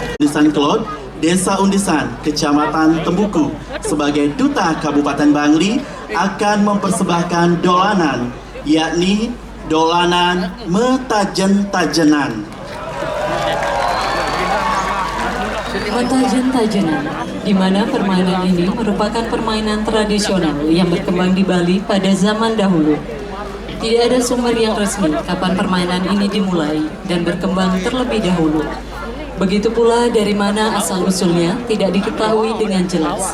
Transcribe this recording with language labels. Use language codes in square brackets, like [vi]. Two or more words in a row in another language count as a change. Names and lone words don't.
[id] Undisan Kelot, Desa Undisan, Kecamatan Tembuku sebagai Duta Kabupaten Bangli akan mempersembahkan dolanan, yakni dolanan Metajen-tajenan. Metajen-tajenan, di mana permainan ini merupakan permainan tradisional yang berkembang di Bali pada zaman dahulu. Tidak ada sumber yang resmi kapan permainan ini dimulai dan berkembang terlebih dahulu. Begitu pula dari mana asal-usulnya tidak diketahui dengan jelas.